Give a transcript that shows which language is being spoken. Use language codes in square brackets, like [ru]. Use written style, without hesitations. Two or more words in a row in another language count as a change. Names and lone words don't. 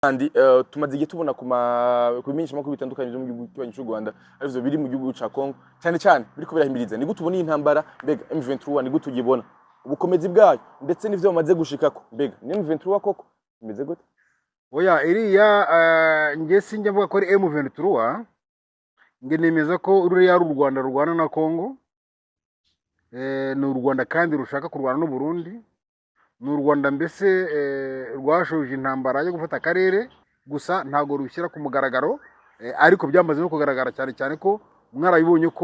[rn] kandi tumaze igihe tubona ku bimenyesha makuru bitandukanye byo mu gihugu cy'u Rwanda arivyo biri mu gihugu ca Congo cyane cyane biriko birahimiriza ni gute ubona intambara mbega M23 ni gute ugibona ubukomezi bwayo ndetse n'ivyo bamaze gushikako mbega ni M23 koko imeze gute [rw] oya iriya nge sinjya mvuga ko ari M23 nge nemeza ko ruriya ari u Rwanda rurwana na Congo ni u Rwanda kandi rushaka kurwana n'u Burundi ni u Rwanda mbese rwashoje intambara yo gufata akarere gusa ntago rushyira ku mugaragaro ariko byamaze no kugaragara cyane cyane ko mwarabibonye